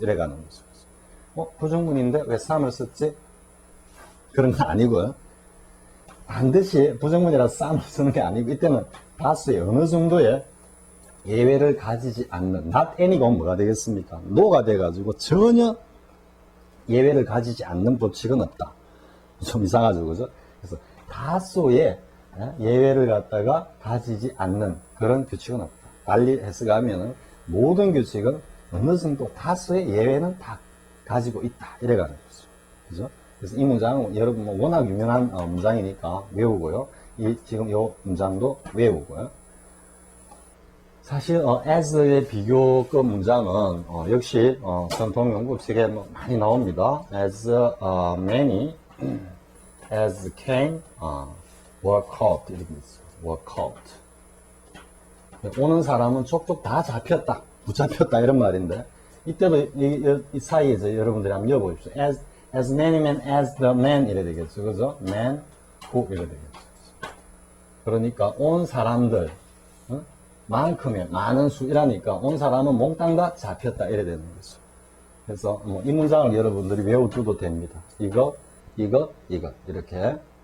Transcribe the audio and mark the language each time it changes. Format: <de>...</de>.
<ko>이래가는 거죠. 부정문인데 왜 some을 썼지? 그런 건 아니고요. 반드시 부정문이라 some을 쓰는 게 아니고 이때는 다수의 어느 정도의 예외를 가지지 않는 not any가 뭐가 되겠습니까? no가 돼가지고 전혀 예외를 가지지 않는 법칙은 없다. 좀 이상하죠, 그죠? 그래서 다수의 예외를 갖다가 가지지 않는 그런 규칙은 없다. 달리 해석하면은 모든 규칙은 어느 정도 다수의 예외는 다 가지고 있다. 이래가는 거죠. 그죠? 그래서 이 문장은 여러분 워낙 유명한 문장이니까 외우고요. 지금 이 문장도 외우고요. 사실 as의 비교급 문장은 역시 전통 영국식에 많이 나옵니다.</ko> <en>as many as came were caught 이렇게 있어요. were caught.</en> <ko>오는 사람은 족족 다 잡혔다, 붙잡혔다 이런 말인데 이때도 이 사이에서 여러분들이 한번 여쭤보십시오.</ko> <en>as many men as the man</en> <ko>이래 되겠죠, 그죠?</ko> <en>man who</en> <ko>이래 되겠죠. 그러니까 온 사람들 만큼의 많은 수이라니까 온 사람은 몽땅 다 잡혔다 이래 되는 거죠. 그래서 이 문장을 여러분들이 외워두도 됩니다. 이것 이렇게.</ko>